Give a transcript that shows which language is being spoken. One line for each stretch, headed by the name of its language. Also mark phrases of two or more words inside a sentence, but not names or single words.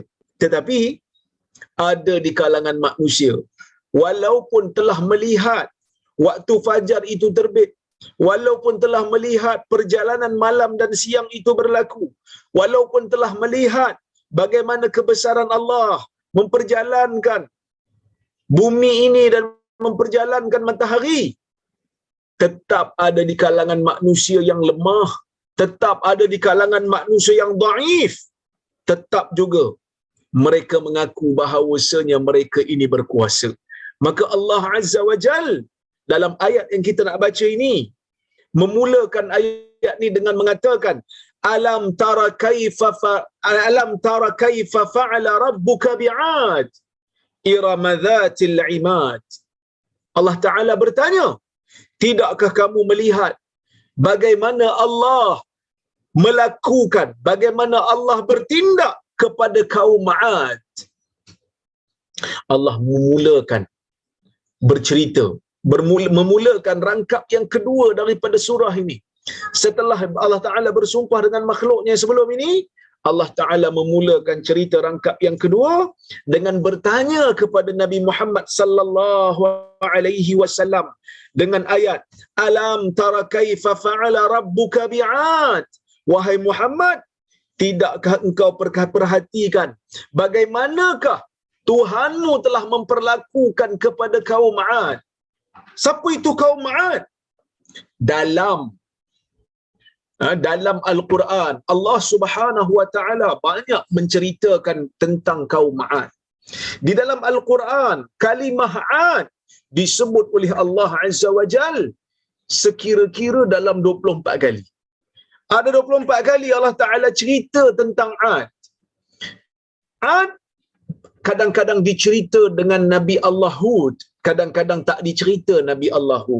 Malay: Tetapi ada di kalangan manusia, walaupun telah melihat waktu fajar itu terbit, walaupun telah melihat perjalanan malam dan siang itu berlaku, walaupun telah melihat bagaimana kebesaran Allah memperjalankan bumi ini dan memperjalankan matahari, tetap ada di kalangan manusia yang lemah, tetap ada di kalangan manusia yang dhaif, tetap juga mereka mengaku bahawasanya mereka ini berkuasa. Maka Allah
Arabic: عز وجل
Malay: dalam ayat yang kita nak baca ini memulakan ayat ni dengan mengatakan
Arabic: ألم تر كيف فعل ربك بعاد إرم ذات العماد.
Malay: Allah Ta'ala bertanya, tidakkah kamu melihat bagaimana Allah melakukan, bagaimana Allah bertindak kepada kaum Ma'ad? Allah memulakan bercerita, memulakan rangkap yang kedua daripada surah ini. Setelah Allah Ta'ala bersumpah dengan makhluknya sebelum ini, Allah Ta'ala memulakan cerita rangkap yang kedua dengan bertanya kepada Nabi Muhammad
Arabic: صلى الله عليه وسلم
Malay: dengan ayat
Arabic: ألم تر كيف فعل ربك بعاد.
Malay: Wahai Muhammad, tidakkah engkau perhatikan bagaimanakah Tuhanmu telah memperlakukan kepada kaum Ma'ad? Siapa itu kaum Ma'ad? Dalam Al-Quran, Allah
Arabic: سبحانه وتعالى
Malay: banyak menceritakan tentang kaum Ma'ad. Di dalam Al-Quran, kalimah 'ad disebut oleh Allah
Arabic: عز وجل
Malay: sekira-kira dalam 24 kali. Ada 24 kali Allah Ta'ala cerita tentang 'ad. 'Ad kadang-kadang dicerita dengan Nabi Allah Hud, kadang-kadang tak dicerita Nabi Allah Hud.